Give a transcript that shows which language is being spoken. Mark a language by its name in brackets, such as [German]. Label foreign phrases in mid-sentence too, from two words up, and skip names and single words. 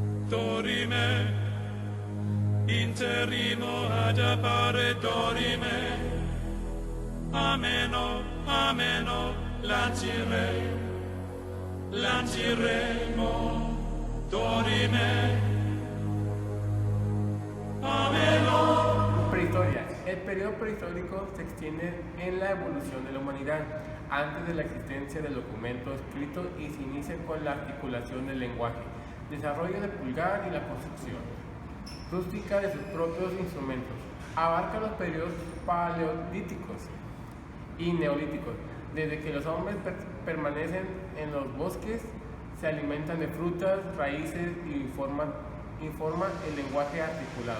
[Latin] dorime, interrimo ad appare dorime, ameno, ameno, lanciremo, dorime, ameno. [Spanish] Prehistoria. El periodo prehistórico se extiende en la evolución de la humanidad, antes de la existencia del documento escrito, y se inicia con la articulación del lenguaje, desarrollo del pulgar y la construcción rústica de sus propios instrumentos. Abarca los periodos paleolíticos y neolíticos, desde que los hombres permanecen en los bosques, se alimentan de frutas, raíces y forman el lenguaje articulado.